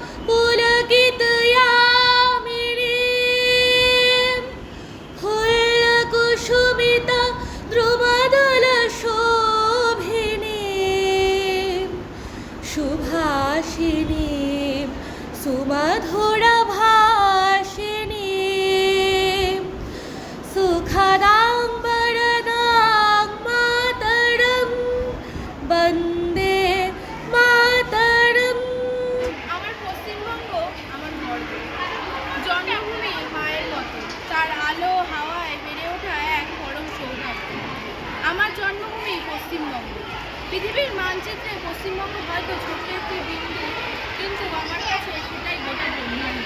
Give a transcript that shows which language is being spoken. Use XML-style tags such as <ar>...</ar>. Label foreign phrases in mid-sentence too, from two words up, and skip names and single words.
<sa>पुलकितयामिनीं फुल्लकुसुमिता द्रुमदलशोभिनीं सुभाषिणीं सुमधुरभाषिणीं सुखदां वरदां मातरं वन्दे मातरम्।</sa> <bn>আমার পশ্চিমবঙ্গ আমার গর্ব। জন্মভূমি মায়ের মতো, তার আলো হাওয়ায় বেড়ে ওঠা এক পরম সৌভাগ্য। আমার জন্মভূমি পশ্চিমবঙ্গ। পৃথিবীর মানচিত্রে পশ্চিমবঙ্গ হয়তো ছোট্ট একটি বিন্দু, কিন্তু আমার কাছে সেটাই গোটা ব্রহ্মাণ্ড।</bn>